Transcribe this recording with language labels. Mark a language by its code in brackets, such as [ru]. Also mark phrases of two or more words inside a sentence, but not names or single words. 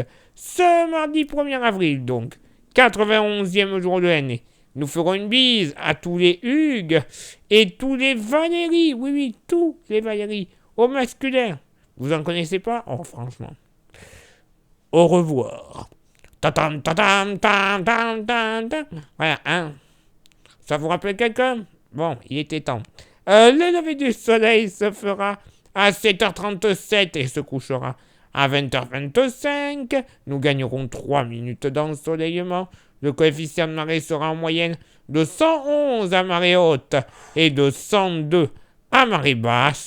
[fr] Ce mardi 1er avril, donc, 91e jour de l'année, nous ferons une bise à tous les Hugues et tous les Valérie. Oui, oui, tous les Valérie. Au masculin. Vous en connaissez pas? Oh, franchement. Au revoir. Ta-tam, ta-tam, tam, tam, tam, tam. Voilà, hein. Ça vous rappelle quelqu'un? Bon, il était temps. Le lever du soleil se fera à 7h37 et se couchera à 20h25. Nous gagnerons 3 minutes d'ensoleillement. Le coefficient de marée sera en moyenne de 111 à marée haute et de 102 à marée basse.